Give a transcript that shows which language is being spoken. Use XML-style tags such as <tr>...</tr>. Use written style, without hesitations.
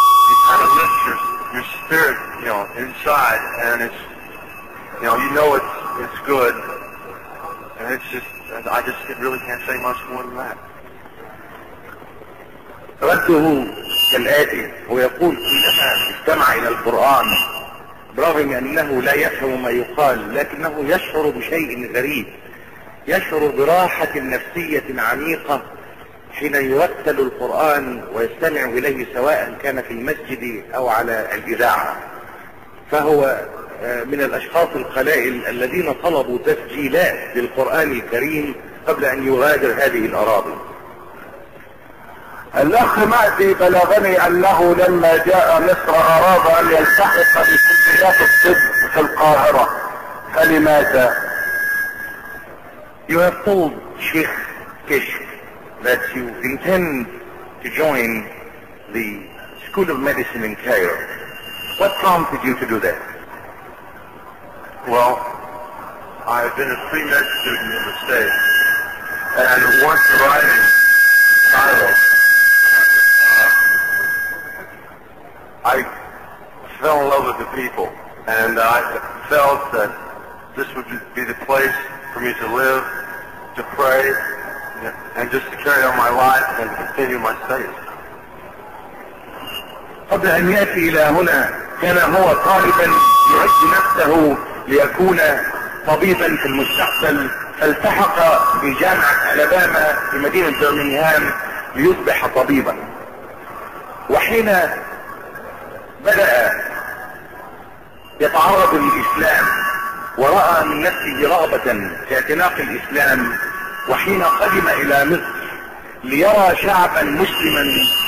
<en>It kind of lifts your spirit, you know, inside, and it's, you know it's good, and it's just, I really can't say much more than that.</en> <ar>رده كالآتي: هو يقول كلما استمع إلى القرآن برغم أنه لا يفهم ما يقال، لكنه يشعر بشيء غريب، يشعر براحة نفسية عميقة حين يرتل القرآن ويستمع إليه سواء كان في المسجد أو على الإذاعة. فهو من الأشخاص القلائل الذين طلبوا تسجيلات للقرآن الكريم قبل أن يغادر هذه الأراضي. الاخ مأدي بلغني انه لما جاء مصر اراد ان يلتحق بكليات الطب في القاهرة. فلماذا؟</ar> <en>You have told Sheikh Kishk that you intend to join the School of Medicine in Cairo. What prompted you to do that? Well, I've been a pre-med student in the States, and once arriving in Cairo, I fell in love with the people, and I felt that this would be the place for me to live, to pray, and just to carry on my life and continue my studies.</en> <ar>قبل أن يأتي إلى هنا كان هو طالبا يعد نفسه ليكون طبيبا في المستقبل، فالتحق بجامعة ألاباما في مدينة برمنغهام ليصبح طبيبا. وحين بدأ يتعرض للإسلام ورأى من نفسه رغبة في اعتناق الإسلام، وحين قدم إلى مصر ليرى شعبا مسلما</ar>